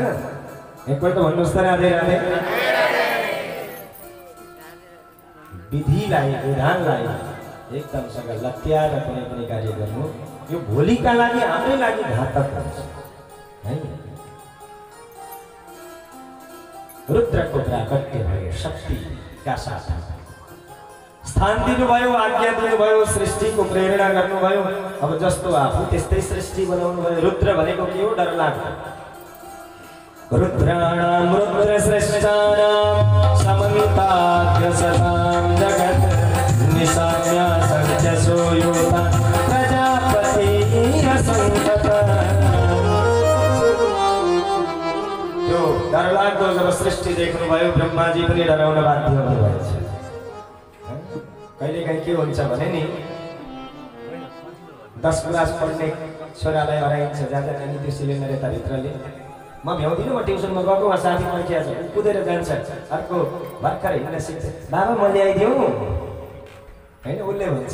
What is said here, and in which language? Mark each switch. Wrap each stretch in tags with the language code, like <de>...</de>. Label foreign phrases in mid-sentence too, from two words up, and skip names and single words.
<ne>एकपल्ट भन्नुहोस् त राधे राधे। विधिलाई, विधानलाई एकदमसँग लत्याएर कुनै पनि कार्य गर्नु यो भोलिका लागि, हाम्रै लागि घातक हुन्छ हैन। रुद्रको प्राकट्य भयो, शक्तिका साथ स्थान दिनुभयो, आज्ञा दिनुभयो, सृष्टिको प्रेरणा गर्नुभयो। अब जस्तो आफू त्यस्तै सृष्टि बनाउनु भयो। रुद्र भनेको के हो, डरलाग्दो।</ne> <sa>रुद्राणां रुद्रसृष्टानां सममिताग्रसतां जगत् निशाम्या सञ्जसो योता प्रजापतिरसंततः।</sa> <ne>त्यो डरलाग्दो जब सृष्टि देख्नुभयो, ब्रह्माजी पनि डराउन बाध्य हुनुभएछ। कहिलेकाहीँ के हुन्छ भने नि, 10 क्लास पढ्ने छोरालाई हराइन्छ, जाँदा नानी त्यो सिलिन्डर यताभित्रले, म भ्याउँदिनँ, म ट्युसनमा गएको, उहाँ साथी पर्खिया छ, कुदेर जान्छ, अर्को भर्खर हिँड्न सिक्छ, बाबा म ल्याइदिउँ होइन, उसले भन्छ।</ne>